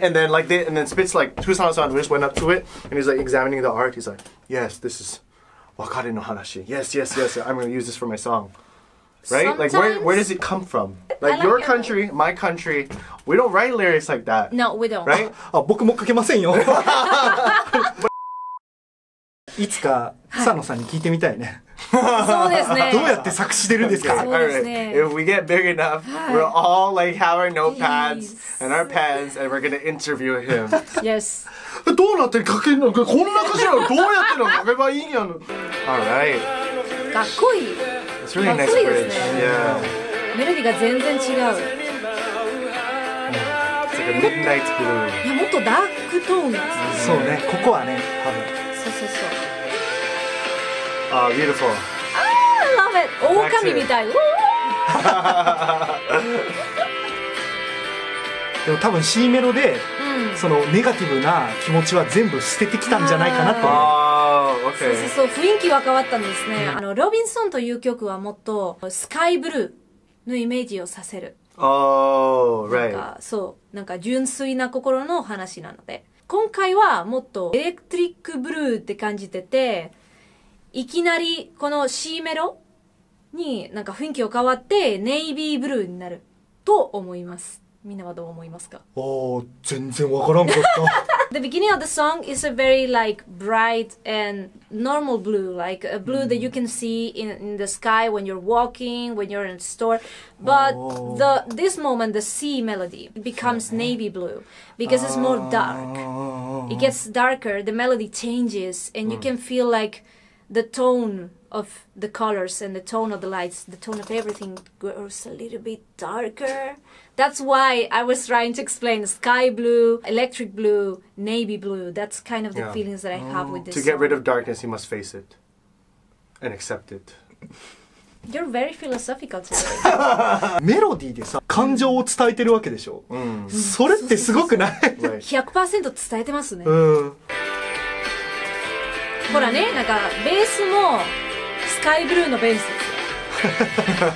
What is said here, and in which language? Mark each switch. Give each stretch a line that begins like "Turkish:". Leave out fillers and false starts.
English: And then like and then Spitz like Tusano-san just went up to it and he's like examining the art. He's like, yes, this is.
Japanese: Wakare no hanashi.
English: Yes. I'm going to use this for my song. Right? Sometimes, like, where does it come from? Like, your country, my country, we don't write lyrics like that. No, we don't. Right?
Japanese: あ、僕も書けませんよ。いつか、草野さんに聞いてみたいね。そうですね。どうやって作詞してるんですか？そうですね。
English: If we get big enough, we'll all like have our notepads and our pens and we're going to interview him. Yes.
Japanese: どうなって書けるの？こんな歌詞をどうやっての書けばいいんやの？
English: Alright.
Japanese: かっこいい。
English: It's really nice bridge. Yeah.
Japanese: メロディーが全然違う。
English: It's like a midnight blue.
Japanese: いや、もっとダークトーンです。そうね、ここはね、多分。そう。
English: Oh, beautiful. I love it.
Japanese: 狼みたい。でも多分 C メロで、そのネガティブな気持ちは全部捨ててきたんじゃないかなと思う。そう雰囲気は変わったんですね。ロビンソンという曲はもっとスカイブルーのイメージをさせる。
English: Oh, right.
Japanese: なんか純粋な心の話なので。今回はもっとエレクトリックブルーって感じてて、いきなりこの C メロになんか雰囲気を変わってネイビーブルーになると思います。みんなはどう思いますか？全然わからんかった。
English: The beginning of the song is a very like bright and normal blue, like a blue that you can see in the sky when you're walking, when you're in the store. But this moment, the C melody becomes navy blue because it's more dark. It gets darker, the melody changes, and you can feel like the tone of the colors and the tone of the lights, the tone of everything goes a little bit darker. That's why I was trying to explain sky blue, electric blue, navy blue. That's kind of the feelings that I have with this song. To get rid of darkness, you must face it and accept it. You're very philosophical today.
Japanese: メロディーでさ、感情を伝えてるわけでしょ。それってすごくない？ 100% 伝えてますね。ほらね、なんかベースもスカイブルーのベースですよ。